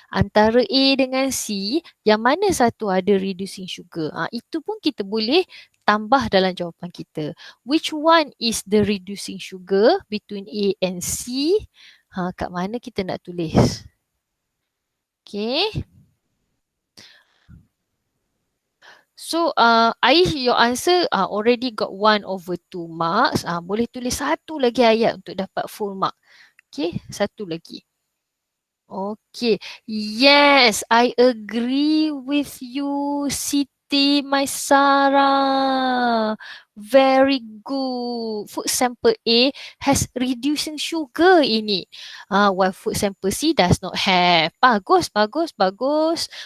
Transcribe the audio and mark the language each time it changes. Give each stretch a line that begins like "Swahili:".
Malay: Antara A dengan C, yang mana satu ada reducing sugar? Itu pun kita boleh tambah dalam jawapan kita.
English: Which one is the reducing sugar between A and C?
Malay: Kat mana kita nak tulis? Okay.
English: So, Aish, your answer already got 1/2 marks.
Malay: Boleh tulis satu lagi ayat untuk dapat full mark. Okay, satu lagi.
English: Okay, yes, I agree with you, Siti Maisara. Very good. Food sample A has reducing sugar in it. While food sample C does not have.
Malay: Bagus, bagus, bagus.